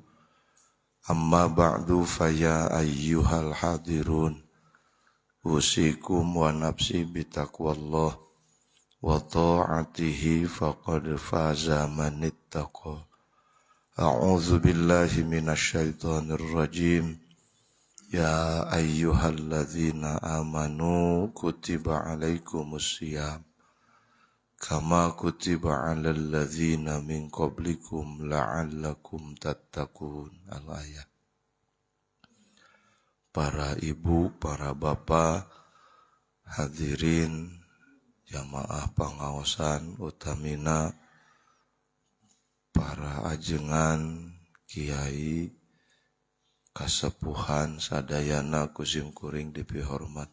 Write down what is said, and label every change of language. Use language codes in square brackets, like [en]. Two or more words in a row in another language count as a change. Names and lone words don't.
[ar] أما بعد فيا أيها الحاضرون أوصيكم ونفسي بتقوى الله وطاعته فقد فاز من اتقى. أعوذ بالله من الشيطان الرجيم. يا أيها الذين آمنوا كتب عليكم الصيام كما كتب على الذين من قبلكم لعلكم تتقون. Al-ayat. [su] Para ibu, para bapak, hadirin jamaah pangaosan utamina para ajengan kiai kasepuhan sadayana kusim kuring dipihormat.